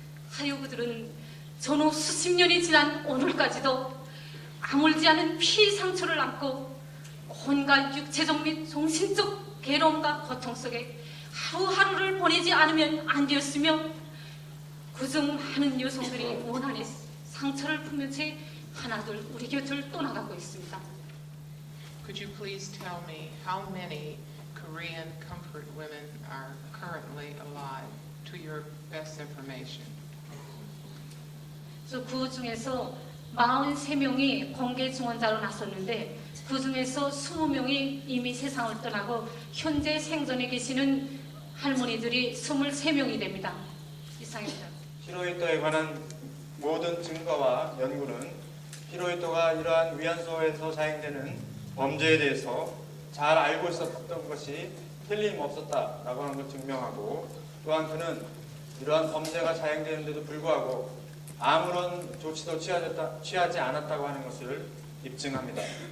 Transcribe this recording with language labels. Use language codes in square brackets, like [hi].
[ko] 하여 그들은 전후 수십 년이 지난 오늘까지도 아물지 않은 피해 상처를 안고 온갖 육체적 및 정신적 괴로움과 고통 속에 하루하루를 보내지 않으면 안 되었으며 그중 많은 여성들이 원한에 상처를 품은 채 하나둘 우리 곁을 떠나가고 있습니다. [en] Could you please tell me how many Korean comfort women are currently alive, to your best information? [ko] 그 중에서 43명이 공개 증언자로 나섰는데 그 중에서 20명이 이미 세상을 떠나고 현재 생존해 계시는 할머니들이 23명이 됩니다. 이상입니다. 히로히토에 관한 모든 증거와 연구는 히로히토가 이러한 위안소에서 자행되는 범죄에 대해서 잘 알고 있었던 것이 틀림없었다라고 하는 걸 증명하고, 또한 그는 이러한 범죄가 자행되는데도 불구하고 아무런 조치도 취하지 않았다고 하는 것을 입증합니다.